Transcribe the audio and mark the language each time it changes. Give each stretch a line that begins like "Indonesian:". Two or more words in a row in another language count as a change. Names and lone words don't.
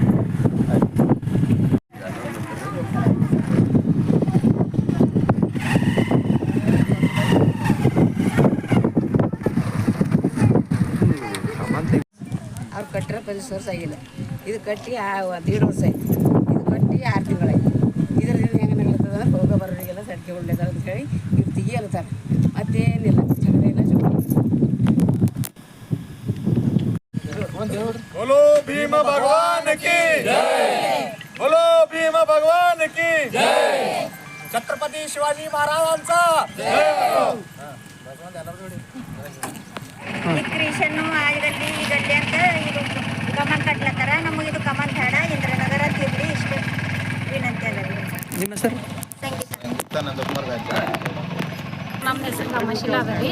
Kannada: ಅವ್ರು ಕಟ್ಟಿರೋ 10 ವರ್ಷ ಆಗಿಲ್ಲ. ಇದು ಕಟ್ಟಿ 1.5 ವರ್ಷ ಆಯ್ತು. ಇದು ಕಟ್ಟಿ 6 ತಿಂಗಳಾಯ್ತು. ಇದರಿಂದ ಹೆಂಗೆ ನಗಲತ್ತದ ಹೋಗೋ ಬರೋರಿಗೆಲ್ಲ ಸಡ್ಕೆ ಒಳ್ಳೆದ ಅಂತ ಹೇಳಿ ಇವ್ರು ತೆಗಿಯಲ್ತಾರೆ. ಮತ್ತೇನಿಲ್ಲ, ಜಗಳ ಇಲ್ಲ, ಜಗಳ.
Hindi: बोलो भीम भगवान की जय, बोलो भीम भगवान की जय,
Marathi: छत्रपती शिवाजी महाराजांचा जय.
Kannada: ಕ್ರಿಶ್ಚಿಯನ್ ಆಗಲಿ ಇದರಲ್ಲಿ ಅಂತ ಇದು ಕಮನ್ ಕಟ್ಲತ್ತಾರ. ನಮಗೆ ಇದು ಕಮನ್ ಬೇಡ, ಇಂದ್ರನಗರ ತಿರ್ಲಿ ಇಷ್ಟು ವಿನಂತಿ ಅದ. ನಿಮ್ಮ ಸರ್ ನಮ್ಮ ಹೆಸರು ಕಾಮಶೀಲ ಅದ ರೀ.